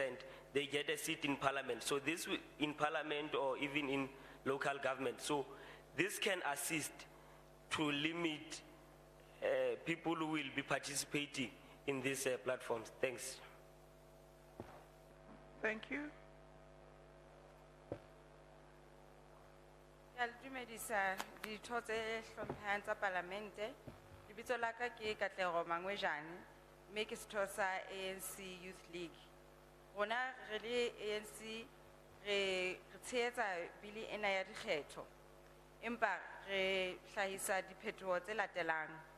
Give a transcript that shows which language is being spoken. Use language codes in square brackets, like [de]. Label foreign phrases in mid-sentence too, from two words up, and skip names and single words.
[en] They get a seat in parliament. So this in parliament or even in local government. So this can assist to limit people who will be participating in these platforms. Thanks. Thank you. [st] Ke a le dumedisa ditho tse hlomphehang tsa Palamente. Lebitso la ka ke Katlego Mangwejane, mme ke setho sa ANC Youth League. Rona re le ANC re tshehetsa bili ena ya dikgetho, empa re hlahisa diphethoho tse latelang.